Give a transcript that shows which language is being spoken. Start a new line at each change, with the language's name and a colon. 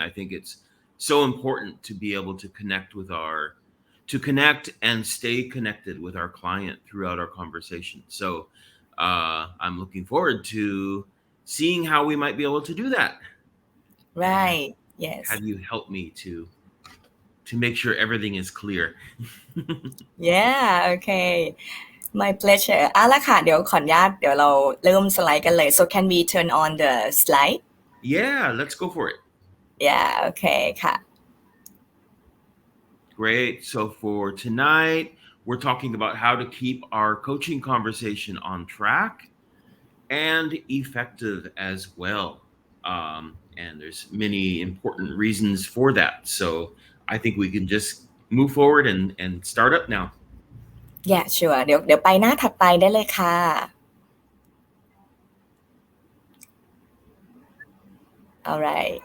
English: I think it's so important to be able to connect and stay connected with our client throughout our conversation. So I'm looking forward to seeing how we might be able to do that. Right. Yes. Have you help me to make sure everything is clear? Yeah. Okay. My pleasure.
Thai: เอาล่ะค่ะเดี๋ยวขออนุญาตเดี๋ยวเราเริ่มสไลด์กันเลย
English: So can we turn on the slide? Yeah, let's go for it. Yeah. Okay ค่ะ Great. So for tonight, we're talking about how to keep our coaching conversation on track and effective as well. And there's many important reasons for that. So I think we can just move forward and start up now. Yeah, sure.
Thai: เดี๋ยวไปหน้าถัดไปได้เลยค่ะ
English: All right.